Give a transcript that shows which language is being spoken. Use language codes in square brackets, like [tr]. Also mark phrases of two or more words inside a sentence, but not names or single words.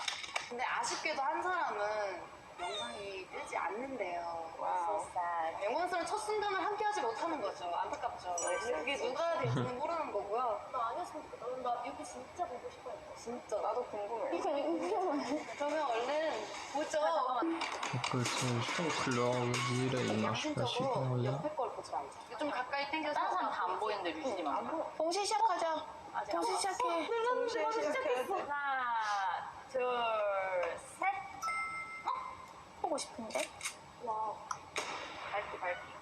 [ko] 근데 아쉽게도 한 사람은 영상이 뜨지 않는데요. 와우. 영원스러운 첫 순간을 함께하지 못하는 거죠. 안타깝죠. 그게 누가 될지는 모르는 거고요. 나 아니었으면 좋겠다. 나 뮤비 진짜 보고 싶어. 진짜 나도 궁금해. 이거 궁금해. 그러면 얼른 보죠. [fr] Écoute, je trouve que l'ordi là il marche pas super [ko] 양심적으로 [fr] bien. [ko] 옆에 걸 보지 말자. 좀 가까이 당겨서. 다른 사람 다 안 보이는데 류진이만 안 보여. 동시 시작하자. 동시 시작해. 동시에 시작해야 돼. 하나, 둘, 셋. 보고 싶은데? 와. 밝기.